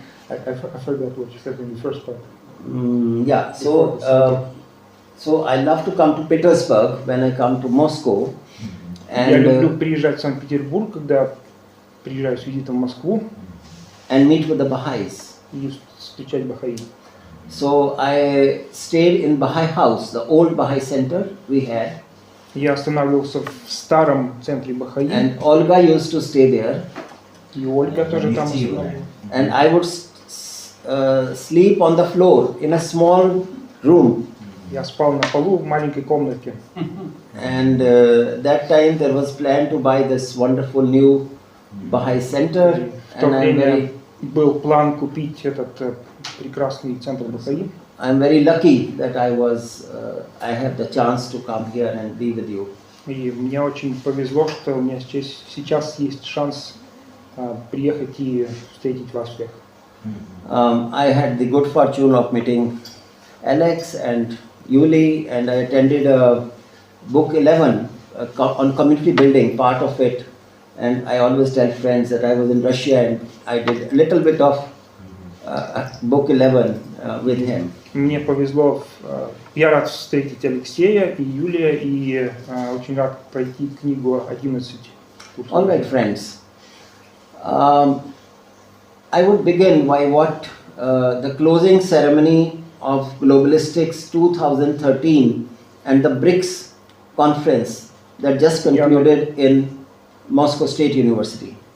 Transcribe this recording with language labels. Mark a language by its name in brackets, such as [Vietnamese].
[English] I forgot what you said in the first part. Yeah, so I love to come to Petersburg when I come to Moscow. [Russian] Я люблю приезжать в Санкт-Петербург, когда приезжаю с визитом в Москву. [English] And meet with the Baha'is. [Russian] И встречать бахаи. [English] So I stayed in Baha'i house, the old Baha'i center we had. [Russian] Я останавливался в старом центре бахаи. [English] And Olga used to stay there. [Russian] И Ольга тоже там останавливалась. [English] And I would sleep on the floor in a small room. [Russian] Я спал на полу в маленькой комнатке. [English] And that time there was plan to buy this wonderful new Baha'i center. [Russian] В то время был план купить этот прекрасный центр бахаи. [English] I'm very lucky that I have the chance to come here and be with you. [Russian] И мне очень повезло, что у меня сейчас есть шанс приехать и встретить вас всех. [English] I had the good fortune of meeting Alex and Yuli, and I attended Book 11 on community building, part of it. And I always tell friends that I was in Russia and I did a little bit of Book 11 with him. [Russian] Мне повезло, я рад встретить Алексея и Юлия, и очень рад пройти книгу 11. [English] All right, friends. I would begin by the closing ceremony of Globalistics 2013 and the BRICS conference that just concluded in Moscow State University.